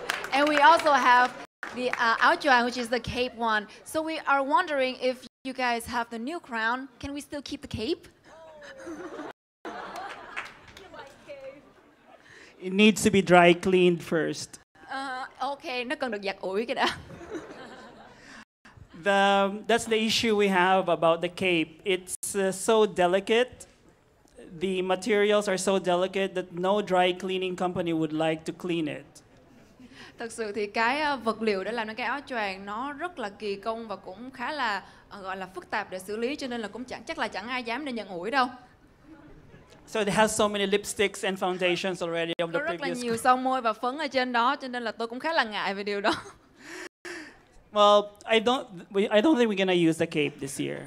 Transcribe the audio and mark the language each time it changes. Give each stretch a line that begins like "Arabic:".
English: And we also have the áo choàng, which is the cape one. So we are wondering if you guys have the new crown, can we still keep the cape? It needs to be dry cleaned first.
Vietnamese: Okay, nó cần được giặt ủi cái đã.
English: That's the issue we have about the cape. It's so delicate. The materials are so delicate that no dry cleaning company would like to clean it.
Vietnamese: Thật sự thì cái vật liệu để làm nên cái áo choàng nó rất là kỳ công và cũng khá là gọi là phức tạp để xử lý, cho nên là cũng chắc là chẳng ai dám để nhận ủi đâu.
English: So it has so many lipsticks and foundations already of the
Vietnamese: Có rất là
English: previous.
Vietnamese: nhiều son môi và phấn ở trên đó, cho nên là tôi cũng khá là ngại về điều đó.
English: Well, I don't think we're gonna use the cape this year.